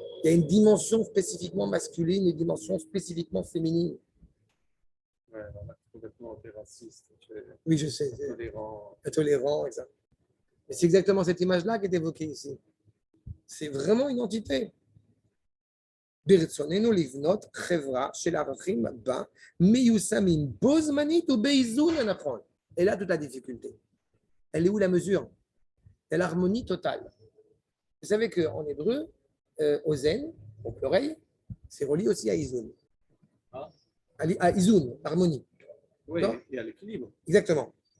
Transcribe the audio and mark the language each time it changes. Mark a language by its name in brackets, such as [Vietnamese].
[French] Il y a une dimension spécifiquement masculine et une dimension spécifiquement féminine. Ouais, on a complètement été raciste, Oui, je sais. tolérant. Intolérant et ça. Mais c'est exactement cette image-là qui est évoquée ici. C'est vraiment une entité. [Hebrew] ברצוננו לבנות חברה של ערכים בה מיושמים בו זמנית ובאיזון הנכון. [French] Et là, toute la difficulté. Elle est où la mesure? Elle est l'harmonie totale. Vous savez qu'en hébreu, Ozen, au pluriel, c'est relié aussi à Izun. À Izun, harmonie. Oui, Non. et à l'équilibre. Exactement.